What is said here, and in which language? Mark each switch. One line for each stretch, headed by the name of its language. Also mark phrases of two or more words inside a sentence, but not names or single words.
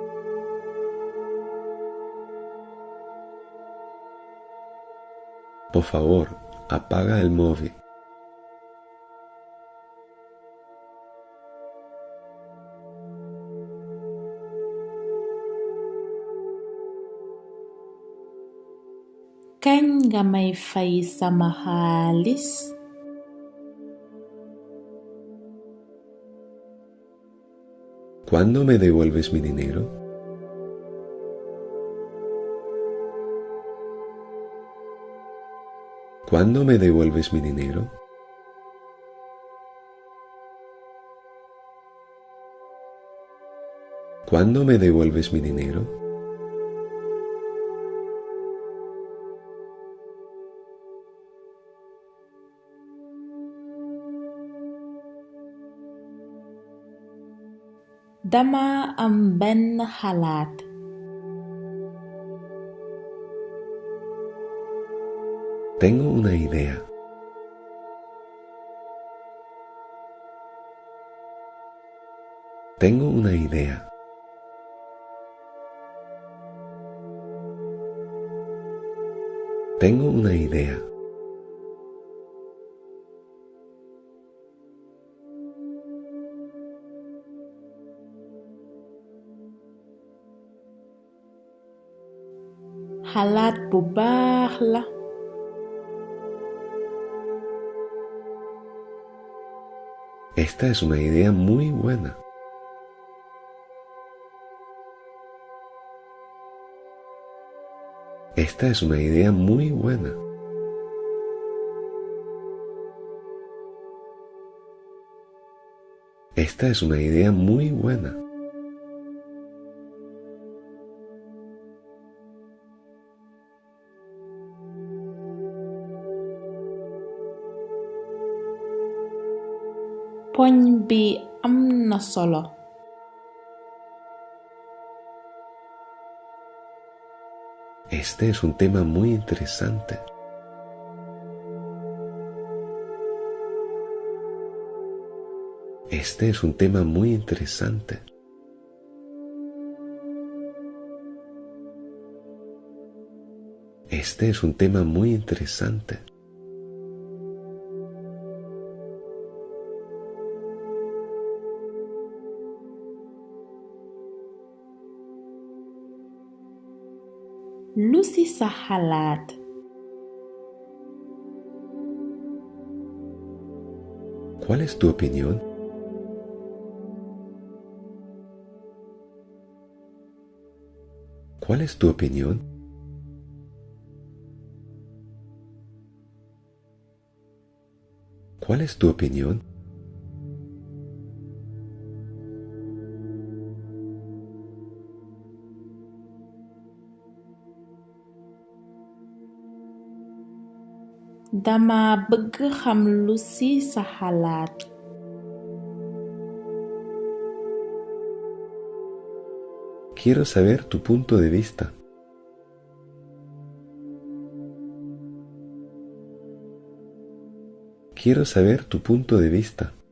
Spanish: Por favor, apaga el móvil.
Wolof: Kañ nga may fay sama xaalis?
Spanish: ¿Cuándo me devuelves mi dinero? ¿Cuándo me devuelves mi dinero? ¿Cuándo me devuelves mi dinero?
Wolof: Dama am benn xalaat.
Spanish: Tengo una idea. Tengo una idea. Tengo una idea.
Wolof: Xalaat bu baax la.
Spanish: Esta es una idea muy buena. Esta es una idea muy buena. Esta es una idea muy buena.
Wolof: Poñ bi am na solo.
Spanish: Este es un tema muy interesante. Este es un tema muy interesante. Este es un tema muy interesante.
Wolof: Lu ci sa xalaat?
Spanish: ¿Cuál es tu opinión? ¿Cuál es tu opinión? ¿Cuál es tu opinión?
Wolof: Dama bëgg xam lu ci sa xalaat.
Spanish: Quiero saber tu punto de vista. Quiero saber tu punto de vista.